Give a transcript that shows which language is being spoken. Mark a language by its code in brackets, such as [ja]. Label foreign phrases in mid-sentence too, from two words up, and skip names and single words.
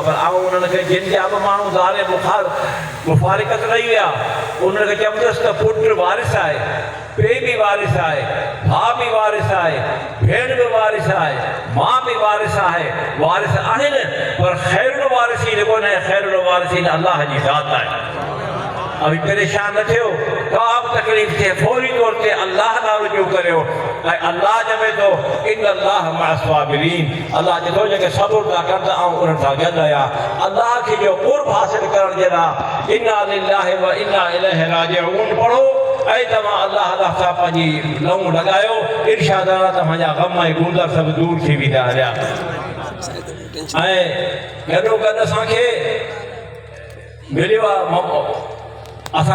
[sd] पर आऊं उन्हनि खे जिन जा बि माण्हू ज़ारे मुफ़ारिक़त रही विया उन्हनि खे चवंदुसि त पुटु वारिस आहे, पीउ बि वारिस आहे, भाउ बि वारिस आहे, भेण बि वारिस आहे, माउ बि वारिस आहे, वारिस आहिनि पर [ar] خير الوارثين [sd] कोन्हे, [ar] خير الوارثين [sd] अलाह जी ज़ात आहे। अभी परेशान न थियो, का बि तकलीफ़ थिए फौरी तौर ते अल्लाह ॾांहुं रुजू करियो ऐं अल्लाह चवे थो [ar] إن الله مع الصابرين, [sd] अल्लाह चए थो जेके सबुर था कनि त आउं उन्हनि सां गॾु आहियां। अल्लाह खे जो क़ुर्ब हासिल करण जे लाइ [ar] إنا لله وإنا إليه راجعون [sd] पढ़ो ऐं तव्हां अल्लाह सां पंहिंजी लहूं लॻायो, इरशादात तव्हांजा ग़म ऐं गुज़र सभु दूर थी वेंदा हलिया। ऐं गॾो गॾु असांखे मिलियो आहे असां